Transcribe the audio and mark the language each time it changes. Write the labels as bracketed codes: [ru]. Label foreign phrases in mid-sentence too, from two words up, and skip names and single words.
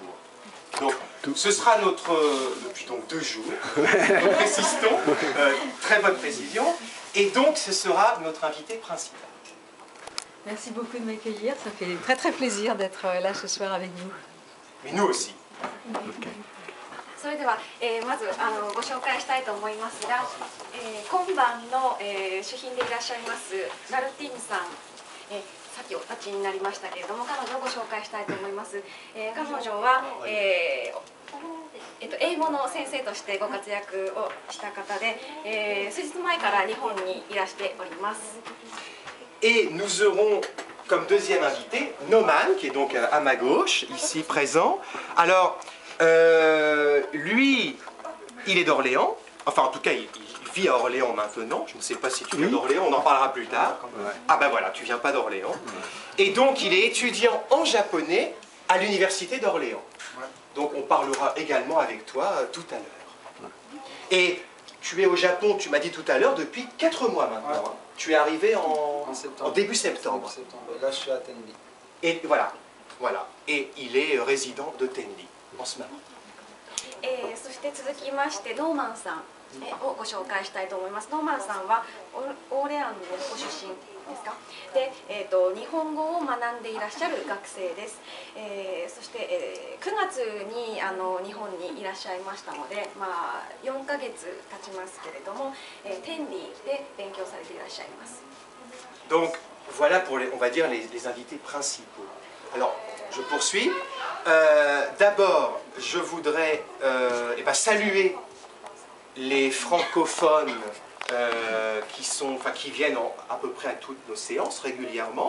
[fr] Donc, ce sera notre... depuis donc 2 jours, donc précisons, très bonne précision, et donc ce sera notre invité principal. Merci beaucoup de m'accueillir, ça fait très très plaisir d'être là ce soir avec vous. Mais nous aussi. [ja] それでは、まずご紹介したいと思いますが、今晩の、主賓でいらっしゃいますガルティーヌさん、 さっきお立ちになりましたけれども、彼女をご紹介したいと思います。彼女は、英語の先生としてご活躍をした方で、数日前から日本にいらしております。 [fr] Et nous aurons comme deuxième invité Noman, qui est donc à ma gauche, ici présent. Alors, lui, il est d'Orléans. Enfin, en tout cas, il vit à Orléans maintenant. Je ne sais pas si tu viens d'Orléans, on en parlera plus tard. Ah ben voilà, tu viens pas d'Orléans. Et donc, il est étudiant en japonais à l'université d'Orléans. Donc, on parlera également avec toi tout à l'heure. Et tu es au Japon, tu m'as dit tout à l'heure, depuis 4 mois maintenant. Ouais. Tu es arrivé en début septembre. Là, je suis à Tenli. Et voilà. Et il est résident de Tenli en ce moment. [ja] そして続きましてノーマンさんをご紹介したいと思います。ノーマンさんはオーレアンのご出身ですか。で、日本語を学んでいらっしゃる学生です。そして、9月に日本にいらっしゃいましたので、まあ4ヶ月経ちますけれども、天理で勉強されていらっしゃいます。 [fr] Donc voilà pour on va dire les invités principaux. Alors je poursuis. D'abord, je voudrais saluer les francophones qui viennent à peu près à toutes nos séances régulièrement.